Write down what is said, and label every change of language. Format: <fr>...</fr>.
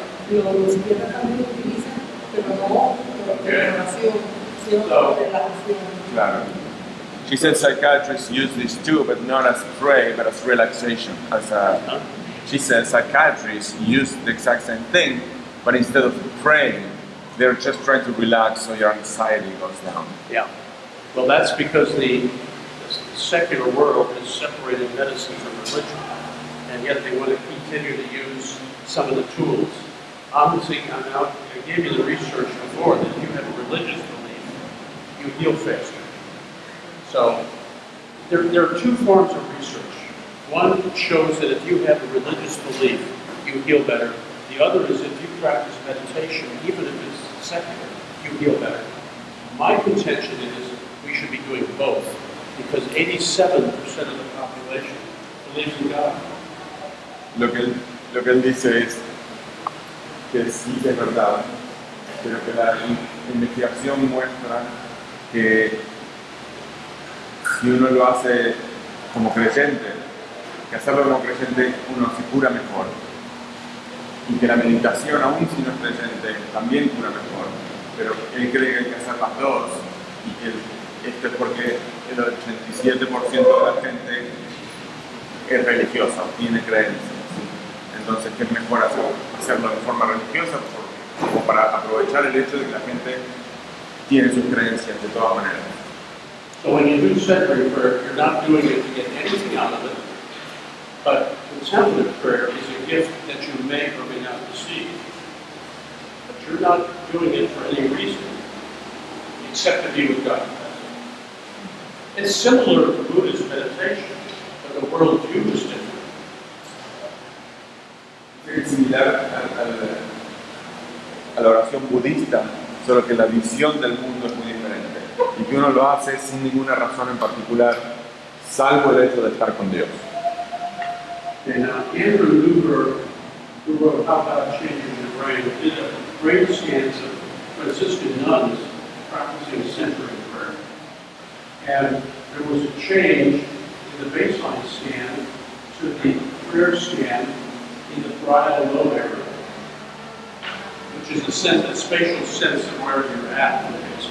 <es>Los psiquiatras también lo utilizan, pero no de oración, sino de relajación. Claro.</es> <en>She said psychiatrists use this too, but not as pray, but as relaxation. She says psychiatrists use the exact same thing, but instead of praying, they're just trying to relax so your anxiety goes down. Yeah. Well, that's because the secular world has separated medicine from religion, and yet they want to continue to use some of the tools. Obviously, I gave you the research before that if you have a religious belief, you heal faster. So there are two forms of research. One shows that if you have a religious belief, you heal better. The other is if you practice meditation, even if it's secular, you heal better. My contention is we should be doing both, because 87% of the population believes in God.</en> <es>Lo que él dice es que sí es verdad, pero que la investigación muestra que si uno lo hace como creyente, que hacerlo como creyente uno se cura mejor. Y que la meditación, aún si no es creyente, también cura mejor. Pero él cree que hay que hacer las dos. Y que esto es porque el 87% de la gente es religiosa, tiene creencias. Entonces, que es mejor hacerlo de forma religiosa como para aprovechar el hecho de que la gente tiene sus creencias de todas maneras.</es> <en>So when you do centering prayer, you're not doing it to get anything out of it, but contemplative prayer is a gift that you may or may not receive. But you're not doing it for any reason except to be with God. It's similar to Buddhist meditation, but the worldview is different.</en> <es>Es similar a la oración budista, solo que la visión del mundo es muy diferente y que uno lo hace sin ninguna razón en particular, salvo el hecho de estar con Dios.</es> <en>And Andrew Newberg, who wrote How About Changing the Brain, did a brain scans of Franciscan nuns practicing centering prayer. And there was a change in the baseline scan to the prayer scan in the parietal lobe area, which is the spatial sense of where you're at.</en>